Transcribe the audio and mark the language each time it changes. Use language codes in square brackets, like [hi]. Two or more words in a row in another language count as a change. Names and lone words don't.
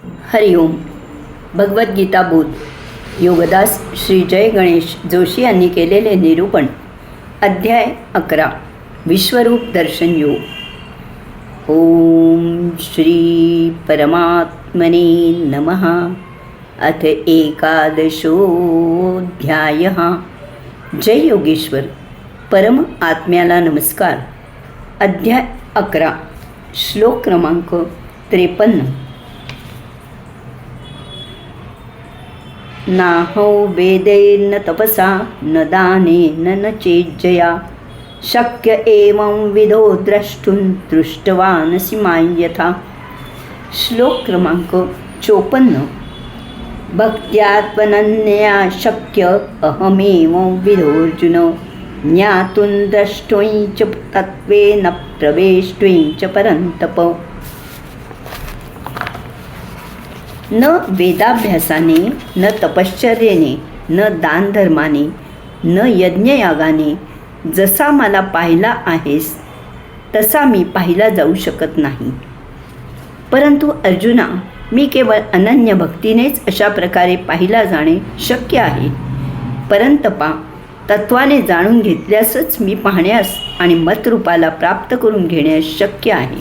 [mr] हरिओम. भगवद्गीता बोध. योगदास श्री जय गणेश जोशी यांनी केलेले निरूपण. अध्याय 11. विश्वरूप दर्शन योग. [sa] ओम श्री परमात्मने नमः. अथ एकादशोऽध्यायः. [mr] जय योगेश्वर. परम आत्म्याला नमस्कार. अध्याय 11. श्लोक क्रमांक 53. [sa] नाहो वेदैर्न तपसा न दानेन न चेज्जया शक्य एवं विधो द्रष्टुं दृष्टवानसि मां यथा. [mr] श्लोक क्रमांक 54. [sa] भक्त्या त्वनन्यया शक्य अहमेवं विधोऽर्जुन ज्ञातुं द्रष्टुं च तत्त्वेन प्रवेष्टुं च परन्तप. [mr] न वेदाभ्यासाने, न तपश्चर्येने, न दानधर्माने, न यज्ञयागाने जसा मला पाहिला आहेस तसा मी पाहिला जाऊ शकत नाही. परंतु अर्जुना, मी केवळ अनन्य भक्तीनेच अशा प्रकारे पाहिला जाणे शक्य आहे. परंतपा, तत्वाने जाणून घेतल्यासच मी पाहण्यास आणि मतरूपाला प्राप्त करून घेण्यास शक्य आहे.